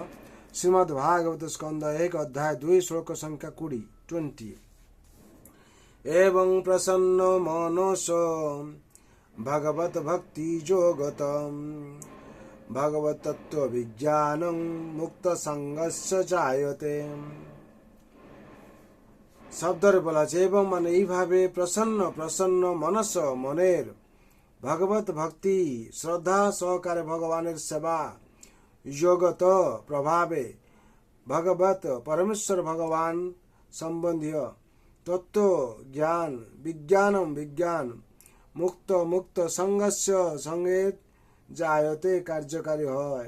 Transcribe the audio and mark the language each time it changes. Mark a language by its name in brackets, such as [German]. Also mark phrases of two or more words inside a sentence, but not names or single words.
[Sanskrit] श्रीमद् भागवत स्कंद 1 अध्याय 2 श्लोक संख्या 20। एवं प्रसन्न मनसो भगवत भक्ति योगतम भगवत तत्व विज्ञानं मुक्त संगस्य जायते। [Bangla] শব্দরে বলা আছে এবং মানে এইভাবে [Sanskrit] প্রসন্ন মনস [Bangla] মনের ভগবত ভক্তি শ্রদ্ধা সহকারে ভগবানের সেবা যোগত প্রভাবে ভগবত পরমেশ্বর ভগবান সম্বন্ধীয় তত্ত্ব জ্ঞান বিজ্ঞান [Sanskrit] মুক্ত সংগস্য [Bangla] সঙ্গে জায়তে কার্যকারী হয়।